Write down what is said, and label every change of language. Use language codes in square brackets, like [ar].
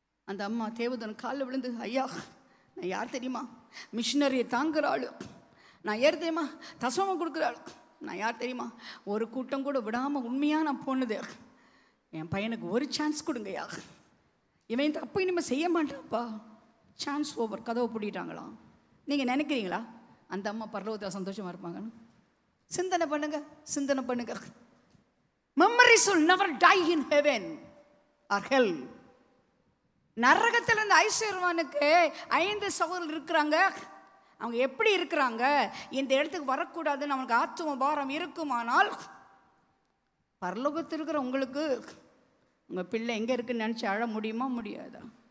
[ta] அந்த அம்மா தேவதன் காலில் விழுந்து, ஐயா நான் யார் தெரியுமா, மிஷினரியை தாங்குற ஆள், நான் யார் தெரியுமா, தசமம் கொடுக்குற ஆள், நான் யார் தெரியுமா, ஒரு கூட்டம் கூட விடாமல் உண்மையாக நான் போனது, என் பையனுக்கு ஒரு சான்ஸ் கொடுங்கய்யா, இவன் தப்பு இனிமேல் செய்ய மாட்டான்ப்பா, சான்ஸ் ஓவர், கதவை பூட்டிட்டாங்களாம். நீங்கள் நினைக்கிறீங்களா அந்த அம்மா பரலோகத்தில் சந்தோஷமாக இருப்பாங்கன்னு? சிந்தனை பண்ணுங்க, சிந்தனை பண்ணுங்க. [en] Memories will never die in heaven or hell. [ta] நரகத்தில் இருந்த ஐஸ்வர்யவானுக்கு 5 சகோதரர்கள் இருக்கிறாங்க. அவங்க எப்படி இருக்கிறாங்க, இந்த இடத்துக்கு வரக்கூடாதுன்னு அவனுக்கு ஆத்தும பாரம் இருக்குமானால், பரலோகத்தில் இருக்கிற உங்களுக்கு உங்கள் பிள்ளை எங்கே இருக்குன்னு நினச்சி அழ முடியுமா, முடியாதா?